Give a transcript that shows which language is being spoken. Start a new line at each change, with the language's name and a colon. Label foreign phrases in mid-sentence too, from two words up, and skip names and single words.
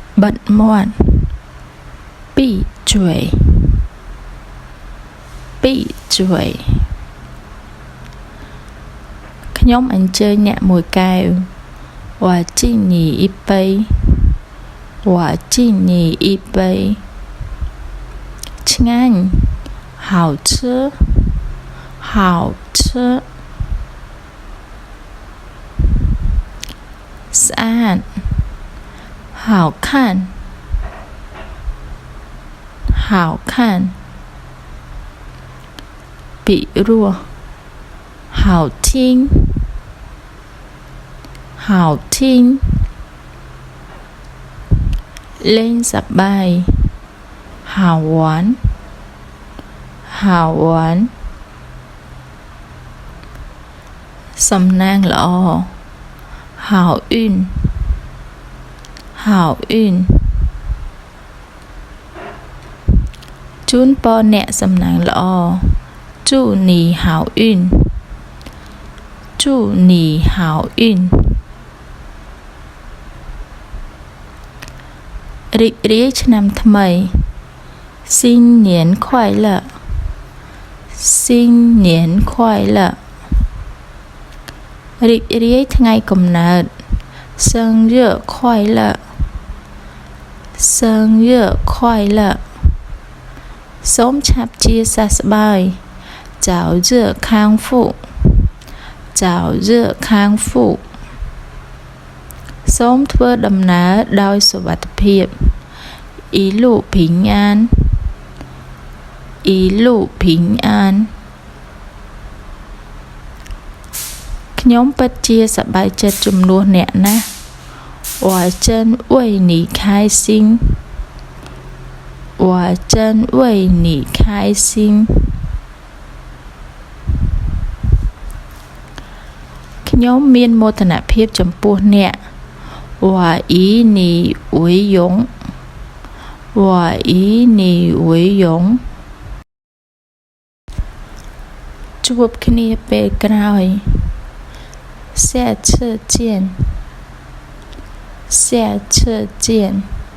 Khmer: បិទមាត់
Chinese: 闭嘴闭嘴
Khmer: ខ្ញុំអញ្ជើញអ្នកមួយកែវ
Chinese: 我敬你一杯我敬你一杯 ឆ្ងាញ់好吃好吃ស្អាត好看好看比如好听好听
Khmer: លេងសប្បាយ
Chinese: 好玩好玩
Khmer: សំណាងល្អ
Chinese: 好运好运
Khmer: ជូនពរអ្នកសំណាងល្អ
Chinese: 祝你好运祝你好运
Khmer: រីករាយឆ្នាំថ្មី
Chinese: 新年快乐新年快乐
Khmer: រីករាយថ្ងៃកំណើត
Chinese: 生日快乐生日快乐
Khmer: សូមឆាប់ជាសះស្បើយ
Chinese: 早日康复早日康复
Khmer: សូមធ្វើដំណើរដោយសុវត្ថិភាព
Chinese: 一路平安一路平安
Khmer: ខ្ញុំពិតជាសប្បាយចិត្តជំនួសអ្នកណាស់
Chinese: 我真为你开心我真为你开心
Khmer: ខ្ញុំមានមោទនភាពចំពោះអ្នក
Chinese: 我以你为荣我以你为荣
Khmer: ជួបគ្នាពេលក្រោយ
Chinese: 下次见下次见